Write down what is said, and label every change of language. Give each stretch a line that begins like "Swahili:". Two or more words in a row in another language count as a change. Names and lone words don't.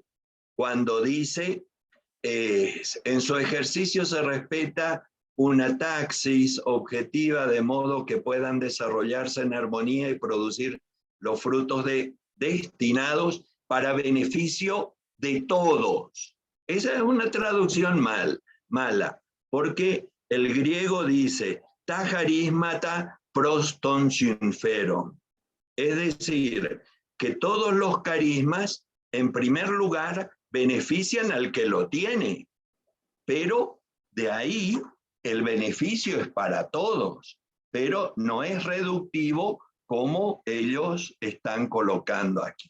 Spanish: Cuando dice, en su ejercicio se respeta una taxis objetiva de modo que puedan desarrollarse en armonía y producir los frutos destinados para beneficio de todos. Esa es una traducción mala, porque el griego dice
Greek: τὰ χαρίσματα πρὸς τὸ συμφέρον,
Spanish: es decir, que todos los carismas, en primer lugar, benefician al que lo tiene, pero de ahí el beneficio es para todos, pero no es reductivo como ellos están colocando aquí.